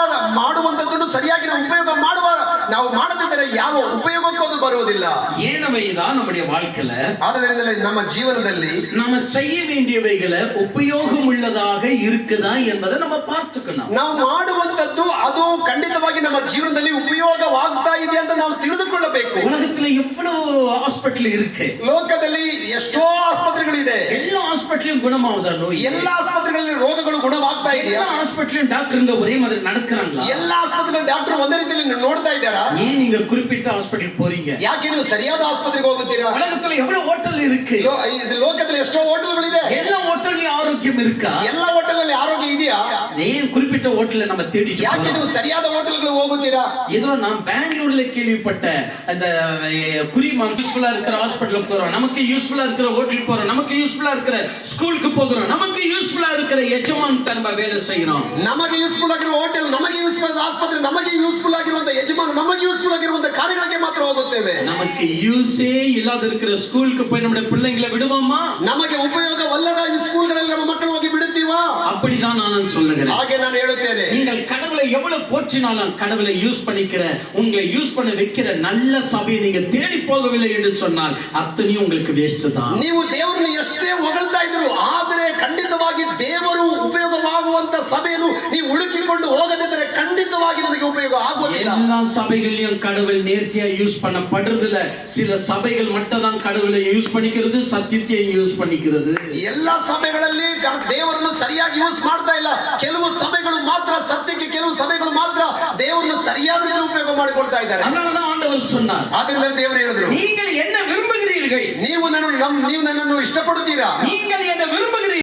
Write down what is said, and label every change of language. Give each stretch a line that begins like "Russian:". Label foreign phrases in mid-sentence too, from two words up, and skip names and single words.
Kannada: ಮಾಡುವಂತದ್ದನ್ನು ಸರಿಯಾಗಿ ನಾವು ಉಪಯೋಗ ನಾವು ಮಾಡದಿದ್ದರೆ ಯಾವ ಉಪಯೋಗಕ್ಕೂ ಅದು ಬರುವುದಿಲ್ಲ.
Tamil: ஏனவைதான் நம்முடைய வாழ்க்கையில
Kannada: ಆದ್ದರಿಂದಲೇ ನಮ್ಮ ಜೀವನದಲ್ಲಿ
Tamil: நாம செய்ய வேண்டியவைகளை உபயோகம் உள்ளதாக இருக்குதா என்பதை நம்ம பார்த்துக்கணும்.
Kannada: ನಾವು ಮಾಡುವಂತದ್ದು ಅದು ಖಂಡಿತವಾಗಿ ನಮ್ಮ ಜೀವನದಲ್ಲಿ ಉಪಯೋಗವಾಗ್ತಾ ಇದೆ ಅಂತ ನಾವು ತಿಳಿದುಕೊಳ್ಳಬೇಕು.
Tamil: உலகத்துல எவ்வளவு ஹாஸ்பிடல் இருக்கு,
Kannada: ಲೋಕದಲ್ಲಿ ಎಷ್ಟೋ ಆಸ್ಪತ್ರೆಗಳಿದೆ.
Tamil: எல்லா ஹாஸ்பிடலும் குணமாகுதா நோய்?
Kannada: ಎಲ್ಲಾ ಆಸ್ಪತ್ರೆಗಳಲ್ಲಿ ರೋಗಗಳು ಗುಣವಾಗ್ತಾ ಇದೆಯಾ?
Tamil: எல்லா ஹாஸ்பிடலும் டாக்டருங்க ஒரே மாதிரி நடக்கறாங்களா?
Kannada: ಎಲ್ಲಾ ಆಸ್ಪತ್ರೆಗಳಲ್ಲಿ ಡಾಕ್ಟರ್ ಒಂದೇ ರೀತಿಯಲ್ಲಿ ನೋಡ್ತಾ ಇದ್ದಾರಾ?
Tamil: ஏன் நீங்க குறிப்பிட்ட ஹாஸ்பிடல் போறீங்க?
Kannada: ಯಾಕೆ ನೀವು ಸರಿಯಾದ ಆಸ್ಪತ್ರೆಗೆ ಹೋಗುತ್ತೀರಾ?
Tamil: உலகத்துல எவ்வளவு ஹோட்டல் இருக்கு,
Kannada: ಲೋಕದಲ್ಲಿ ಎಷ್ಟೋ ಹೋಟೆಲ್ಗಳಿದೆ.
Tamil: எல்லா ஹோட்டல்லயும் ஆரோக்கியம் இருக்கா?
Kannada: ಎಲ್ಲಾ ಹೋಟೆಲ್ನಲ್ಲಿ ಆರೋಗ್ಯ ಇದೆಯಾ?
Tamil: ஏன் குறிப்பிட்ட ஹோட்டலை நம்ம தேடி
Kannada: ಯಾಕೆ ನೀವು ಸರಿಯಾದ ಹೋಟೆಲ್ಗಳಿಗೆ ಹೋಗುತ್ತೀರಾ?
Tamil: ஏதோ நாம் பெங்களூர்ல கேள்விப்பட்ட அந்த குறிமான் யூஸ்ஃபுல்லா இருக்கிற ஹாஸ்பிடலுக்கு போறோம், நமக்கு யூஸ்ஃபுல்லா இருக்கிற ஹோட்டலுக்கு போறோம், நமக்கு யூஸ்ஃபுல்லா இருக்கிற ஸ்கூலுக்கு போகிறோம், நமக்கு யூஸ்ஃபுல்லா இருக்கிற ಯಜಮಾನ್ நம்ம வேலை செய்யறோம்.
Kannada: ನಮಗೆ ಯೂಸ್ಫುಲ್ ಆಗಿರುವ ಹೋಟೆಲ್, ನಮಗೆ ಯೂಸ್ಫುಲ್ ಆದ ಆಸ್ಪತ್ರೆ, ನಮಗೆ ಯೂಸ್ಫುಲ್ ಆಗಿರುವಂತ ಯಜಮಾನ, ನಮಗೆ ಯೂಸ್ಫುಲ್ ಆಗಿರುವಂತ ಕಾರ್ಯಗಳಿಗೆ ಮಾತ್ರ ಹೋಗುತ್ತೇವೆ.
Tamil: நமக்கு யூஸே இல்லாத இருக்கிற ஸ்கூலுக்கு போய் நம்ம பிள்ளைங்களை விடுவோமா?
Kannada: ನಮಗೆ ಉಪಯೋಗವಲ್ಲದ ಈ ಸ್ಕೂಲ್ಗಳಲ್ಲಿ ನಮ್ಮ ಮಕ್ಕಳು ಹೋಗಿ ಬಿಡುತ್ತೀವಾ?
Tamil: அப்படிதான் நான் சொல்லுகிறேன்.
Kannada: ಹಾಗೆ ನಾನು ಹೇಳುತ್ತೇನೆ,
Tamil: நீங்கள் கடவுளை எவ்வளவு போற்றினாலும் கடவுளை யூஸ் பண்ணிக்கிற, உங்களை யூஸ் பண்ண வைக்கிற நல்ல சபையை நீங்க தேடி போகவில்லை என்று சொன்னால் அத்தனையும் உங்களுக்கு வேஸ்ட் தான்.
Kannada: ನೀವು ದೇವರನ್ನು ಎಷ್ಟೇ ಹೊಗಳ್ತಾ ಇದ್ರು, ಆದರೆ ಖಂಡಿತವಾಗಿ ದೇವರು ಉಪಯೋಗವಾಗುವಂತ ಸಭೆಯನ್ನು ನೀವು ಹುಡುಕಿಕೊಂಡು ಹೋಗದಿದ್ದರೆ ಖಂಡಿತವಾಗಿ ನಮಗೆ ಉಪಯೋಗ ಆಗುವುದಿಲ್ಲ.
Tamil: எல்லா சபைகளிலும் கடவுள் நேர்த்தியா யூஸ் பண்ணப்படுறது இல்ல. சில சபைகள் மட்டும் தான் கடவுளை யூஸ் பண்ணிக்கிறது, சத்தியத்தை யூஸ் பண்ணிக்கிறது.
Kannada: ಎಲ್ಲಾ ಸಭೆಗಳಲ್ಲಿ ದೇವರನ್ನು ಸರಿಯಾಗಿ ಯೂಸ್ ಮಾಡ್ತಾ ಇಲ್ಲ. ಕೆಲವು ಸಭೆಗಳು ಮಾತ್ರ ಸತ್ಯಕ್ಕೆ, ಕೆಲವು ಸಭೆಗಳು ಮಾತ್ರ ದೇವರನ್ನು ಸರಿಯಾದ ರೀತಿಯಲ್ಲಿ ಉಪಯೋಗ ಮಾಡಿಕೊಳ್ತಾ ಇದ್ದಾರೆ.
Tamil: அதனாலதான் ஆண்டவர் சொன்னார்,
Kannada: ಆದ್ರಿಂದ ದೇವರು ಹೇಳಿದ್ರು,
Tamil: நீங்கள் என்ன விரும்புகிறீர்கள்?
Kannada: ನೀವು ನನ್ನನ್ನು ಇಷ್ಟಪಡುತ್ತೀರಾ?
Tamil: நீங்கள் என்ன விரும்புகிறீர்கள்?